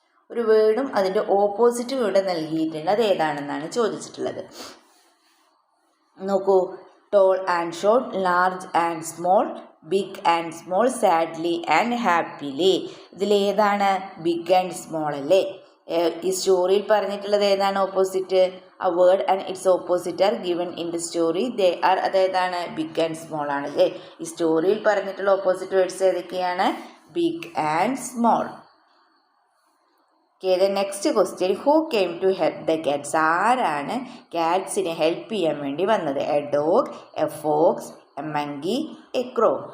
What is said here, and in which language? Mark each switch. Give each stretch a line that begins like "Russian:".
Malayalam: ഒരു വേർഡും അതിൻ്റെ ഓപ്പോസിറ്റും ഇവിടെ നൽകിയിട്ടുണ്ട്. അത് ഏതാണെന്നാണ് ചോദിച്ചിട്ടുള്ളത്. നോക്കൂ.
English: Tall and short, large and small, big and small, sadly and happily.
Malayalam: ഇതിലേതാണ്? ബിഗ് ആൻഡ് സ്മോൾ അല്ലേ. ഈ സ്റ്റോറിയിൽ പറഞ്ഞിട്ടുള്ളത് ഏതാണ് opposite?
English: A word and its opposite are given in the story. They are.
Malayalam: അതേതാണ്? ബിഗ് ആൻഡ് സ്മോൾ ആണല്ലേ. ഈ സ്റ്റോറിയിൽ പറഞ്ഞിട്ടുള്ള opposite words ഏതൊക്കെയാണ്? Big and small.
English: Okay, the next question. Who came to help the cats.
Malayalam: ആരാണ് ക്യാറ്റ്സിനെ help ചെയ്യാൻ വേണ്ടി വന്നത്?
English: A dog, a fox, a monkey, a crow.